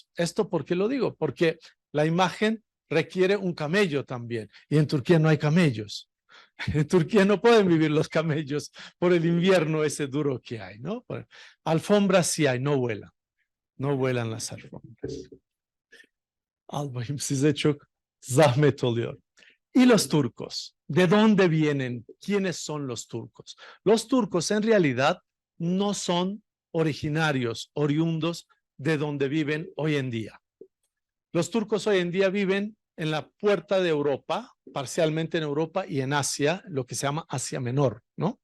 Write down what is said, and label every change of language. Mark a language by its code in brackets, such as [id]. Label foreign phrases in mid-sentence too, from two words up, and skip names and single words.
[es] ¿Esto por qué lo digo? Porque la imagen requiere un camello también, y en Turquía no hay camellos. En Turquía no pueden vivir los camellos por el invierno ese duro que hay, ¿no? Alfombras sí hay, no vuelan. No vuelan las alfombras. [tr] Albayım, size çok zahmet oluyor. [es] ¿Y los turcos? ¿De dónde vienen? ¿Quiénes son los turcos? Los turcos en realidad no son originarios, oriundos de donde viven hoy en día. Los turcos hoy en día viven en la puerta de Europa, parcialmente en Europa y en Asia, lo que se llama Asia Menor, ¿no?